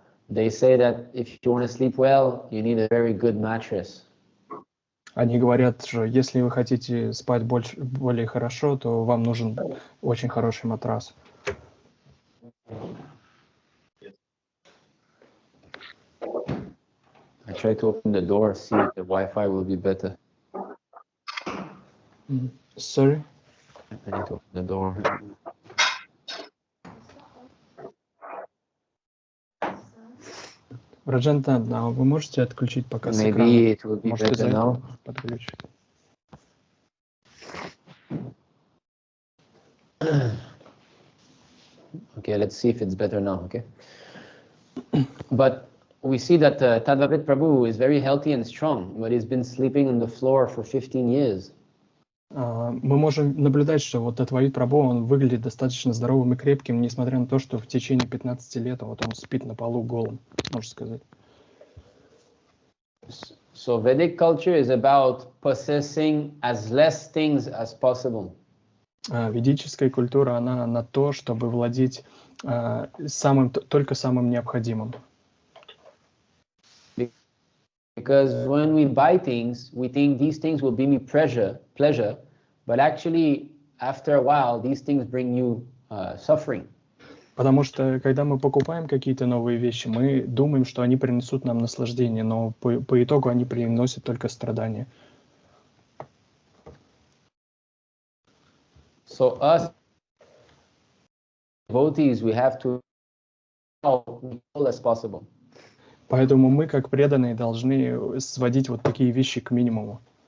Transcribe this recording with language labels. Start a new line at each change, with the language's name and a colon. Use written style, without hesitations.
English: They say that if you want to sleep well, you need a very good mattress.
Russian: Они говорят, что если вы хотите спать более хорошо, то вам нужен очень хороший матрас.
English: I try to open the door, see if the Wi-Fi will be better. Sorry? I need to open the door.
Russian: Раджантан, а вы можете отключить пока с экрана?
English: Maybe it will be
Russian: Может, из-за
English: better
Russian: этого
English: now.
Russian: подключить.
English: Okay, let's see if it's better now, okay? But we see that Tadbhavit Prabhu is very healthy and strong, but he's been sleeping on the floor for 15 years.
Russian: Мы можем наблюдать, что вот Татвавит Прабху, он выглядит достаточно здоровым и крепким, несмотря на то, что в течение 15 лет вот он спит на полу голым, можно сказать.
English: So Vedic culture is about possessing as less things as possible.
Russian: Ведическая культура, она на то, чтобы владеть Только самым необходимым.
English: Because when we buy things, we think these things will bring me pleasure, but actually, after a while, these things bring you suffering.
Russian: Потому что, когда мы покупаем какие-то новые вещи, мы думаем, что они принесут нам наслаждение, но по итогу они приносят только страдания.
English: So us devotees, we have to as possible.
Russian: Поэтому мы, как преданные, должны сводить вот такие вещи к минимуму.